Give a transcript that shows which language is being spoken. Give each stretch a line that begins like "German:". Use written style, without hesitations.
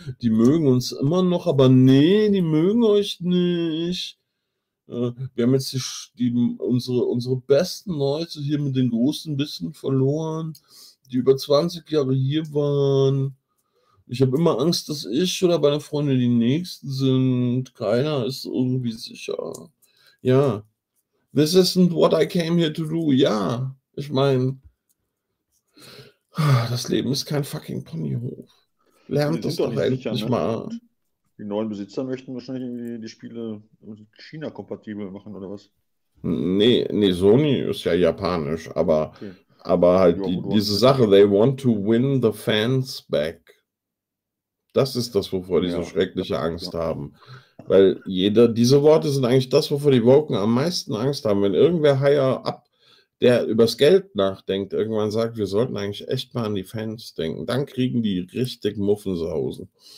German: Die mögen uns immer noch, aber nee, die mögen euch nicht. Wir haben jetzt unsere besten Leute hier mit den großen Bissen verloren, die über 20 Jahre hier waren. Ich habe immer Angst, dass ich oder meine Freunde die Nächsten sind. Keiner ist irgendwie sicher.
English: Ja, this isn't what I came here to do.
German: Ja, ich meine, das Leben ist kein fucking Ponyhof. Lernt das doch endlich sicher, ne? Mal. Die neuen Besitzer möchten wahrscheinlich die Spiele China-kompatibel machen, oder was? Nee, Sony ist ja japanisch, aber, okay. Aber halt diese Sache,
English: they want to win the fans back.
German: Das ist das, wovor die so schreckliche Angst haben. Weil diese Worte sind eigentlich das, wovor die Woken am meisten Angst haben. Wenn irgendwer
English: higher up,
German: der übers Geld nachdenkt, irgendwann sagt, wir sollten eigentlich echt mal an die Fans denken, dann kriegen die richtig Muffensausen.